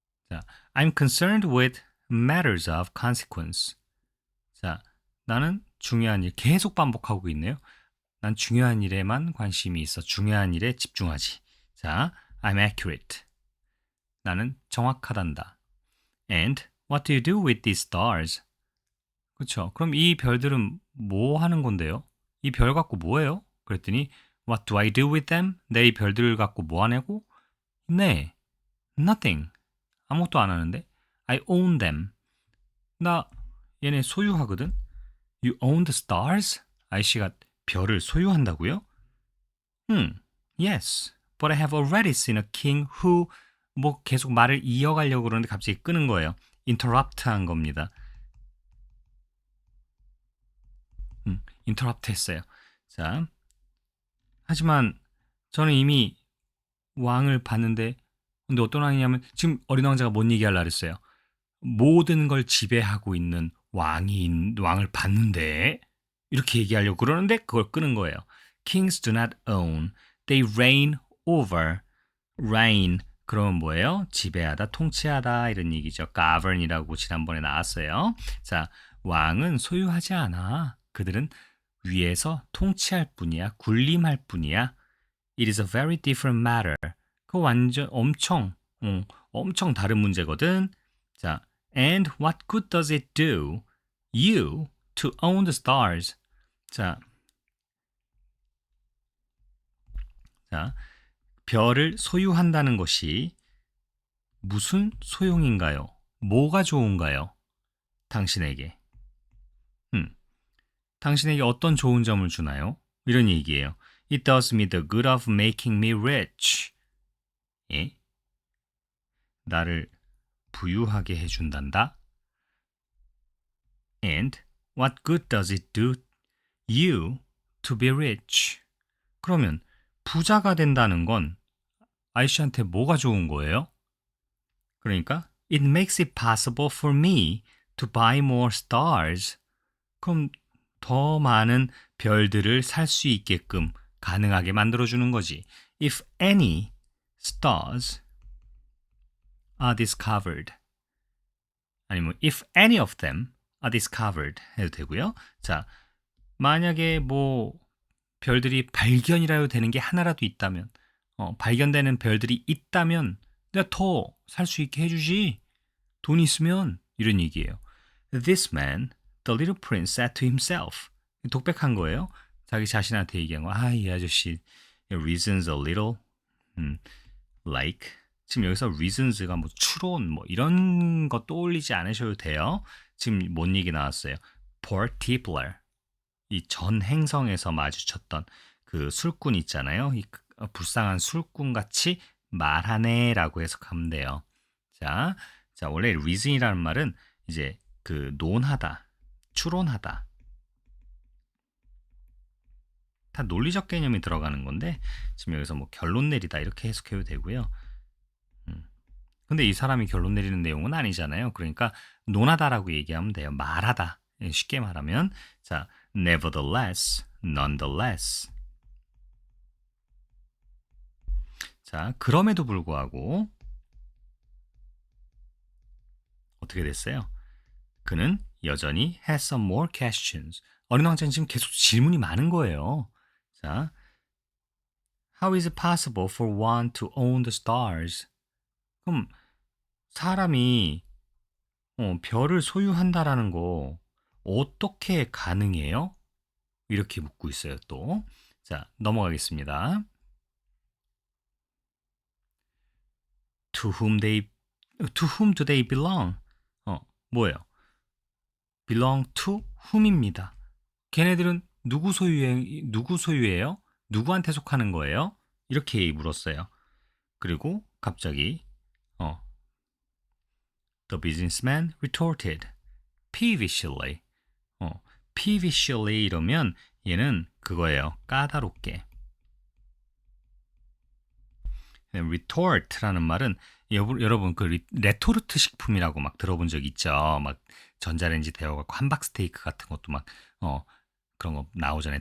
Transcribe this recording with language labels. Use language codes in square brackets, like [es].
[en] 자, I'm concerned with matters of consequence. [ko] 자, 나는 중요한 일 계속 반복하고 있네요. 난 중요한 일에만 관심이 있어. 중요한 일에 집중하지. 자, [en] I'm accurate. [ko] 나는 정확하단다. [en] And what do you do with these stars? [ko] 그렇죠. 그럼 이 별들은 뭐 하는 건데요? 이 별 갖고 뭐 해요? 그랬더니 [en] What do I do with them? [ko] 내 이 별들을 갖고 뭐 하냐고? 네, nothing. 아무것도 안 하는데 [en] I own them. [ko] 나 얘네 소유하거든. [en] You own the stars? [ko] 아이씨가 별을 소유한다고요? Yes. [en] But I have already seen a king who [ko] 뭐 계속 말을 이어가려고 그러는데 갑자기 끄는 거예요. interrupt 한 겁니다. interrupt 했어요. 자, 하지만 저는 이미 왕을 봤는데 근데 어떤 왕이냐면 지금 어린 왕자가 뭔 얘기하려고 그랬어요. 모든 걸 지배하고 있는 왕을 봤는데 이렇게 얘기하려고 그러는데 그걸 끄는 거예요. [en] Kings do not own, they reign over. [ko] reign 그러면 뭐예요? 지배하다, 통치하다 이런 얘기죠. govern이라고 지난번에 나왔어요. 자, 왕은 소유하지 않아. 그들은 위에서 통치할 뿐이야, 군림할 뿐이야. [en] It is a very different matter. [ko] 그 완전 엄청 다른 문제거든. [en] 자, and what good does it do you to own the stars? [ko] 자, 자, 별을 소유한다는 것이 무슨 소용인가요? 뭐가 좋은가요? 당신에게. 음, 당신에게 어떤 좋은 점을 주나요? 이런 얘기예요. [en] It does me the good of making me rich. [ko] 예? 나를 부유하게 해준단다. [en] And what good does it do you to be rich? [ko] 그러면 부자가 된다는 건 아이씨한테 뭐가 좋은 거예요? 그러니까 [en] It makes it possible for me to buy more stars. [ko] 그럼 더 많은 별들을 살 수 있게끔 가능하게 만들어주는 거지. [en] If any stars are discovered. [ko] 아니면 [en] if any of them are discovered [ko] 해도 되고요. 자, 만약에 뭐 별들이 발견이라도 되는 게 하나라도 있다면, 발견되는 별들이 있다면 내가 더 살 수 있게 해주지. 돈 있으면 이런 얘기예요. [en] This man, the little prince, said to himself. [ko] 독백한 거예요. 자기 자신한테 얘기한 거. 이 아저씨 [en] reasons a little like. [ko] 지금 여기서 reasons가 뭐 추론 뭐 이런 거 떠올리지 않으셔도 돼요. 지금 뭔 얘기 나왔어요? particular. 이 전 행성에서 마주쳤던 그 술꾼 있잖아요. 이 불쌍한 술꾼 같이 말하네라고 해석하면 돼요. 자, 원래 reason이라는 말은 이제 그 논하다, 추론하다. 다 논리적 개념이 들어가는 건데 지금 여기서 뭐 결론 내리다 이렇게 해석해도 되고요. 근데 이 사람이 결론 내리는 내용은 아니잖아요. 그러니까 논하다라고 얘기하면 돼요. 말하다. 쉽게 말하면 자, [en] nevertheless, nonetheless. [ko] 자, 그럼에도 불구하고 어떻게 됐어요? 그는 여전히 [en] has some more questions. [ko] 어린 왕자는 지금 계속 질문이 많은 거예요. [en] 자, how is it possible for one to own the stars? [ko] 그럼 사람이 별을 소유한다라는 거 어떻게 가능해요? 이렇게 묻고 있어요, 또. 자, 넘어가겠습니다. [en] To whom do they belong? [ko] 뭐예요? [en] belong to whom입니다. [ko] 걔네들은 누구 소유예요? 누구한테 속하는 거예요? 이렇게 물었어요. 그리고 갑자기 [en] the businessman retorted peevishly. [ko] peevishly 이러면 얘는 그거예요. 까다롭게. retort라는 말은 여러분 그 레토르트 식품이라고 막 들어본 적 있죠. 막 전자레인지 데워갖고 함박스테이크 같은 것도 막 그런 거 나오잖아요.